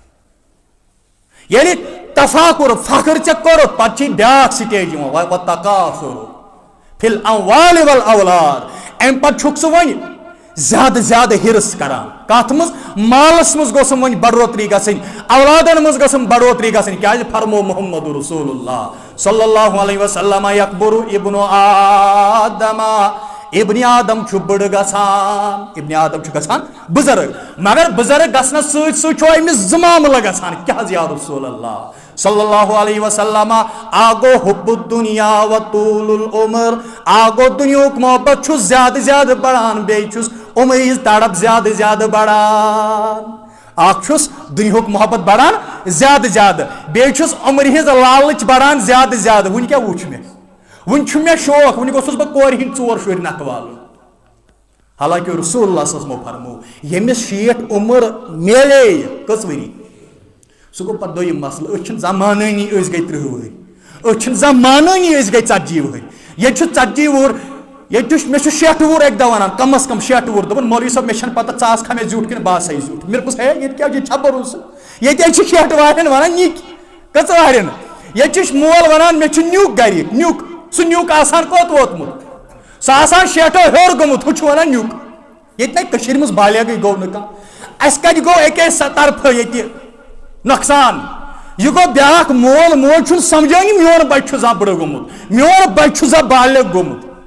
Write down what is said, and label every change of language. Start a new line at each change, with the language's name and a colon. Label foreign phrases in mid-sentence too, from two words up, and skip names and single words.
Kashmiri: ییٚلہِ تفاکُر فخر ژےٚ کوٚرُتھ پتہٕ چھِ بیاکھ سٹیج یِوان
Arabic: وتقافر فی الاموال والاولاد
Kashmiri: امہِ پتہٕ چھُکھ ژٕ وۄنۍ زیادٕ زیادٕ ہرس کران کتھ منٛز مالس منٛز گوٚژھُم وۄنۍ بڑوتری گژھٕنۍ اولادن منٛز گٔژھٕم بڑوتری گژھٕنۍ کیازِ فرمو
Arabic: محمد رسول اللہ صلی اللہ علیہ وسلم یکبر ابن آدم
Kashmiri: ابن آدم چھُ بٔڑ گژھان ابن آدم چھُ گژھان بُزرگ مگر بُزرگ گژھنس سۭتۍ سۭتۍ چھُ أمِس 2 معاملہٕ گژھان کیاہ حظ
Arabic: یا رسول اللہ صلی اللہ علیہ وسلم
Kashmiri: آگو
Arabic: حب الدنیا و طول العمر
Kashmiri: آگو دنیاہُک محبت چھُس زیادٕ زیادٕ بڑان بیٚیہِ چھُس عمرِ ہٕنٛز تڑپ زیادٕ زیادٕ بڑان اکھ چھُس دُنیاہُک محبت بڑان زیادٕ زیادٕ بیٚیہِ چھُس عمرِ ہٕنٛز لالٕچ بڑان زیادٕ زیادٕ وُنہِ کیاہ وُچھ مےٚ وُنہِ چھُ مےٚ شوق وُنہِ گوٚژھُس بہٕ کورِ ہٕنٛدۍ 4 شُرۍ نکھٕ والُن حالانکہِ
Arabic: رسول اللہ صلی اللہ علیہ وسلم
Kashmiri: فرمو ییٚمِس 60 عمر میلے کٔژ ؤری سُہ گوٚو پتہٕ دوٚیِم مسلہٕ أسۍ چھِنہٕ زمانٲنی أسۍ گٔے 30 ؤہٕرۍ أسۍ چھِنہٕ زمانٲنی أسۍ گٔے 40 ؤہٕرۍ ییٚتہِ چھُ 40 وُہُر ییٚتہِ چھُ مےٚ چھُ 60 وُہُر اَکہِ دۄہ وَنان کم از کم 60 وُہُر دوٚپُن مولوی صٲب مےٚ چھَنہٕ پتہ ژٕ آسکھا مےٚ زیُٹھ کِنہٕ بہٕ آسَے زیُٹھ مےٚ دوٚپُس ہے ییٚتہِ کیٛاہ ییٚتہِ چھا بروسہٕ ییٚتہِ حظ چھِ 60 والٮ۪ن وَنان نِکۍ کٔژ وارٮ۪ن ییٚتہِ چھُ مول وَنان مےٚ چھُ نیُک گرِ نیُک سُہ نیُک آسان کوٚت ووتمُت سُہ آسان 60 ہیوٚر گوٚمُت ہُہ چھُ وَنان نیُک ییٚتہِ نَے کٔشیٖرِ منٛز بالیغٕے گوٚو نہٕ کانٛہہ اَسہِ کَتہِ گوٚو اَکے طرفہٕ ییٚتہِ نۄقصان یہِ گوٚو بیٛاکھ مول موج چھُنہٕ سمجھٲنی میون بچہِ چھُ زانٛہہ بٕڑٕ گوٚمُت میون بچہِ چھُ زانٛہہ بالغ گوٚمُت